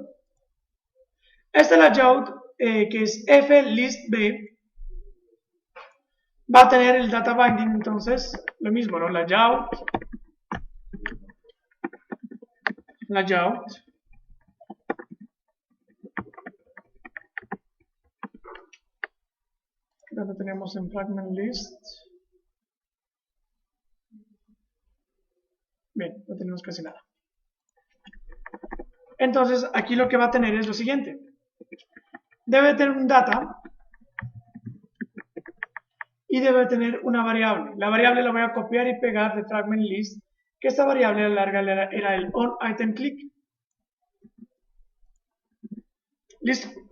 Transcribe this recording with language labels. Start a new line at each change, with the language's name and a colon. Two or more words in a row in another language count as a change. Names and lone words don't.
Spanish: Este layout, que es flistb, va a tener el
English: data binding,
Spanish: entonces, lo mismo, ¿no? Layout, donde tenemos en
English: fragment list.
Spanish: Bien, no tenemos casi nada. Entonces, aquí lo que va a tener es lo siguiente. Debe tener un data y debe tener una variable. La variable la voy a copiar y pegar de
English: fragment list,
Spanish: que esta variable a la larga era el onItemClick. Listo.